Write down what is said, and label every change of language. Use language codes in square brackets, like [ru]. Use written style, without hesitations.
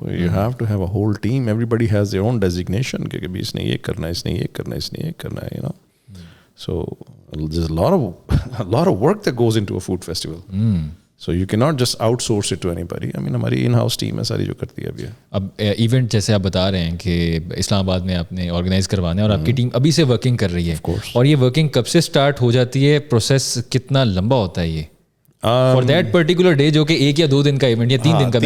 [en] You have to have a whole team. Everybody has their own designation. [ur] کہ بھی اس نے یہ کرنا ہے, اس نے یہ کرنا ہے, اس نے یہ کرنا ہے, [en] you know. So there's a lot of work that goes into a food festival. So you cannot just outsource it to anybody. I mean, [ur] ہماری ان ہاؤس ٹیم ہے ساری جو کرتی ہے ابھی. اب ایونٹ جیسے آپ بتا رہے ہیں کہ اسلام آباد میں آپ نے آرگنائز کروانا ہے اور آپ کی ٹیم ابھی سے ورکنگ کر رہی ہے, اور یہ ورکنگ کب سے اسٹارٹ ہو جاتی ہے, پروسیس کتنا لمبا ہوتا ہے یہ فار دیٹ پرٹیکولر ڈے, جو کہ 1 یا 2 دن کا ایونٹ یا 3 دن کا